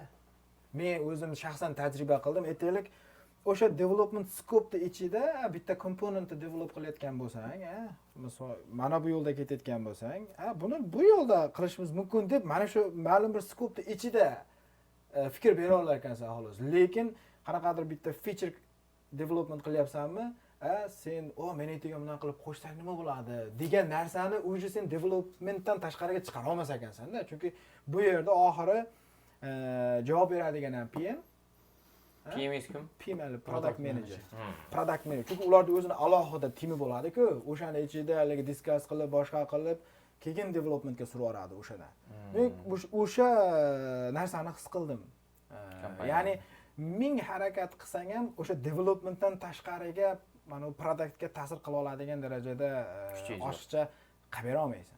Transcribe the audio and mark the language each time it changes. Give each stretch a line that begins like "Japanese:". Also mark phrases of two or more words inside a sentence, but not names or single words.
Uzbek: Men o'zim shaxsan tajriba qildim. Aytaylik, o'sha
English: development scope
Uzbek: ichida bitta komponentni develop qilayotgan bo'lsang, misol mana bu yo'lda ketayotgan bo'lsang, buni bu yo'lda qilishimiz mumkin deb mana shu ma'lum bir scope ichida fikr bera olar ekansan xolos. Lekin qanaqadir bitta
English: feature development
Uzbek: qilyapsanmi? Sen men aytgan bilan qilib qo'shsak nima bo'ladi degan narsani o'zi sen developmentdan tashqariga chiqara olmas ekansan-da. Chunki bu yerda oxiri javob beradigan ham PM. PMS kim?
English: PM product manager. Product manager.
Uzbek: Chunki ularning o'zini alohida timi bo'ladi-ku, o'shani ichida haligi discuss qilib, boshqa qilib, keyin developmentga surib yuboradi o'shada. Men o'sha narsani his qildim. Ya'ni ming harakat qilsang ham o'sha developmentdan tashqariga mana produktga ta'sir qila oladigan darajada oshiqcha qilib bera olmaysan.